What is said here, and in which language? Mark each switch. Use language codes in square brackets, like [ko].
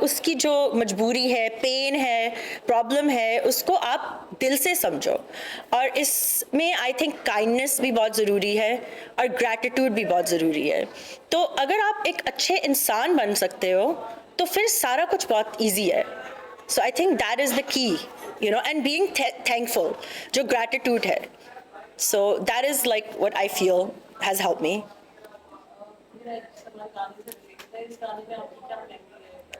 [hi] उसकी जो मजबूरी है, पेन है, प्रॉब्लम है, उसको आप दिल से समझो। और इसमें [en] I think [hi] काइंडनेस भी बहुत ज़रूरी है और ग्रैटिट्यूड भी बहुत ज़रूरी है। तो अगर आप एक अच्छे इंसान बन सकते हो तो फिर सारा कुछ बहुत ईजी है। [en] so I think that is the key, and being thankful, [hi] जो gratitude है, [en] so that is like what I feel has helped me. [hi] मेरा एक सवाल गाने से related इस गाने में आपकी क्या memory है?